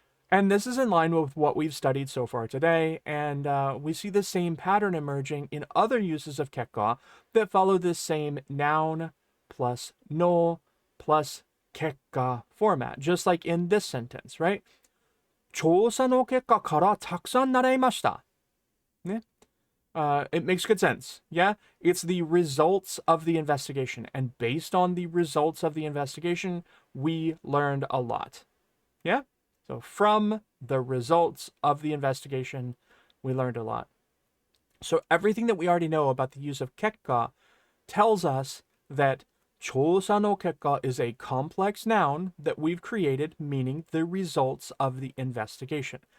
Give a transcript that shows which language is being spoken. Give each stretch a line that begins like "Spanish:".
English: And this is in line with what we've studied so far today, and we see the same pattern emerging in other uses of kekka that follow this same noun plus no plus kekka format, just like in this sentence, right?
Japanese: 調査の結果からたくさん習いました。ね?
English: It makes good sense. Yeah, it's the results of the investigation, and based on the results of the investigation, we learned a lot. Yeah? So from the results of the investigation, we learned a lot. So everything that we already know about the use of kekka tells us that
Japanese: 調査の結果
English: is a complex noun that we've created, meaning the results of the investigation.